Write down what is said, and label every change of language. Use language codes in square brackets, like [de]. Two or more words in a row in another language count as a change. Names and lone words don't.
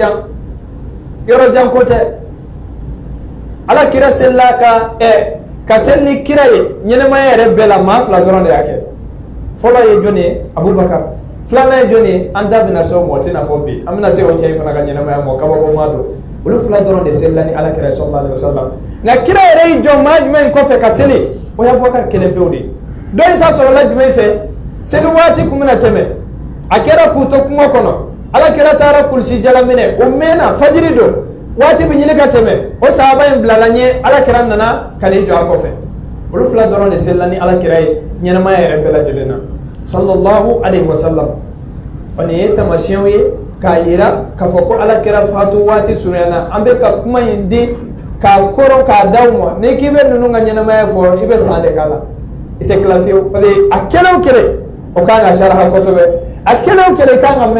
[bm] yɔrɔ jan ko tɛ ala kira selila ka seli ni kira ye ɲɛnɛmaya yɛrɛ bɛɛ la maa fila dɔrɔn de y'a kɛ fɔlɔ ye jɔnni ye Abubakar filanan ye jɔnni ye an da bɛna se o ma o tɛna fɔ bi an bɛna se o cɛ in fana ka ɲɛnɛmaya ma kabako don olu fila dɔrɔn de selila ni ala kira ye [ar] صلى الله عليه وسلم [bm] nka kira yɛrɛ y'i jɔ maa jumɛn kɔfɛ ka seli o ye Abubakar kelen pewu de dɔ in ta sɔrɔla jumɛn fɛ seli waati kun bɛna tɛmɛ a kɛra k'u to kungo kɔnɔ ala kira taara kulusi jala minɛ o mɛnna fajiri don waati bɛ ɲini ka tɛmɛ o sahaba in bilala ɲɛ ala kira nana ka n'i jɔ a kɔfɛ olu fila dɔrɔn de selila ni ala kira ye ɲɛnɛmaya yɛrɛ bɛɛ lajɛlen na [ar] صلى الله عليه وسلم [bm] o nin ye tamasiyɛnw ye k'a yira k'a fɔ ko ala kira fatu waati surunyana an bɛ ka kuma in di k'a kɔrɔ k'a d'aw ma n'i k'i bɛ ninnu ka ɲɛnɛmaya fɔ i bɛ san de k'a la i tɛ tila fiyewu [fr] parce que [bm] a kelen o kelen o kan ka saraha kosɛbɛ a kelen o kelen i kan ka mɛn o